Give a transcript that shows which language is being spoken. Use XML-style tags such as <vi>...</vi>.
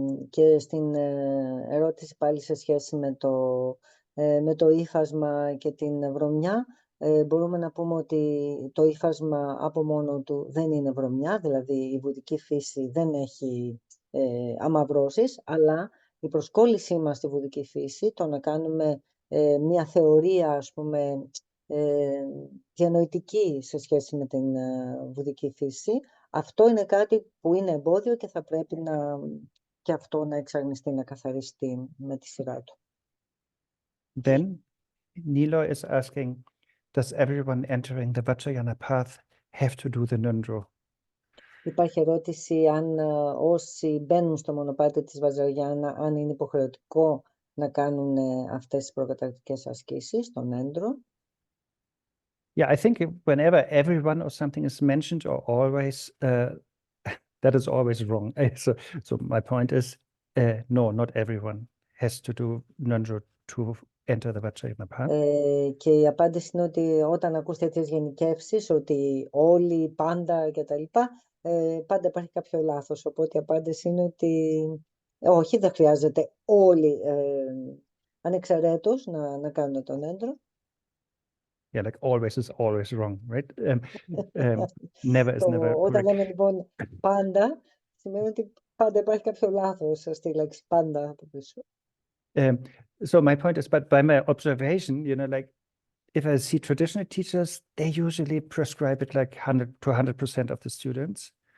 <el>Και στην ερώτηση πάλι σε σχέση με το ύφασμα και την βρωμιά, μπορούμε να πούμε ότι το ύφασμα από μόνο του δεν είναι βρωμιά, δηλαδή η βουδική φύση δεν έχει αμαυρώσεις, αλλά η προσκόλλησή μας στη βουδική φύση, το να κάνουμε μια θεωρία, ας πούμε, διανοητική σε σχέση με την βουδική φύση, αυτό είναι κάτι που είναι εμπόδιο και θα πρέπει και αυτό να εξαγνιστεί, να καθαριστεί με τη σειρά του.</el> <en>Then Nilo is asking, does everyone entering the Vajrayana path have to do the Ngöndro?</en> <el>Υπάρχει ερώτηση αν όσοι μπαίνουν στο μονοπάτι της Βαζαριάννα, αν είναι υποχρεωτικό να κάνουν αυτές τις προκαταρκτικές ασκήσεις, το Ngöndro.</el> <en>Yeah, I think whenever everyone or something is mentioned, or always, that is always wrong. So my point is, no, not everyone has to do Ngöndro to enter the Vajrayana path.</en> <el>Και η απάντηση είναι ότι όταν ακούς τέτοιες γενικεύσεις, ότι όλοι, πάντα κτλ., πάντα υπάρχει κάποιο λάθος. Οπότε η απάντηση είναι ότι όχι, δεν χρειάζεται όλοι ανεξαιρέτως να κάνουν τον Ngöndro.</el> <en>Yeah, like always is always wrong, right? Never is never</en> <el>Όταν</el> <en>correct.</en> <el>λέμε λοιπόν πάντα, σημαίνει ότι πάντα υπάρχει κάποιο λάθος στη λέξη πάντα από πίσω.</el> <en>So my point is, but by my observation, you know, like if I see traditional teachers, they usually prescribe it like 100 to 100% of the students.</en>